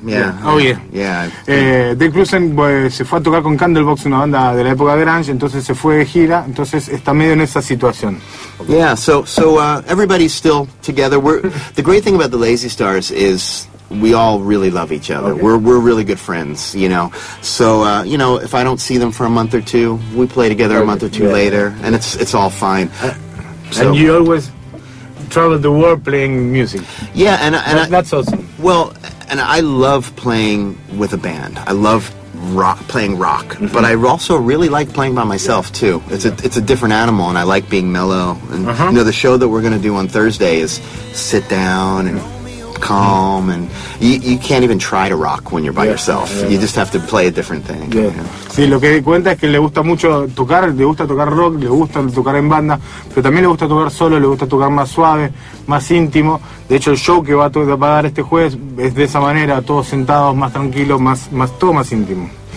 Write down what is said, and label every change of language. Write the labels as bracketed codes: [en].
[es] Dave Cruzan se fue a tocar con Candlebox, una banda de la época grunge, entonces se fue de gira, entonces está medio en esa situación. [en] Okay. Yeah, so everybody's still together. The great thing about the Lazy Stars is we all really love each other. Okay. We're really good friends, you know. So, you know, if I don't see them for a month or two, we play together a month or two later, and it's all fine. And you always travel the world playing music. Yeah, and that's awesome. Well, and I love playing with a band. I love playing rock, mm-hmm. but I also really like playing by myself too. It's a different animal, and I like being mellow. And you know, the show that we're going to do on Thursday is sit down and calm, and you can't even try to rock when you're by yourself. Yeah. You just have to play a different thing. Yeah. [es] Sí, lo que cuenta es que le gusta mucho tocar, le gusta tocar rock, le gusta tocar en banda, pero también le gusta tocar solo, le gusta tocar más suave, más íntimo. De hecho, el show que va a dar este jueves es de esa manera, todos sentados, más tranquilos, más todo más íntimo.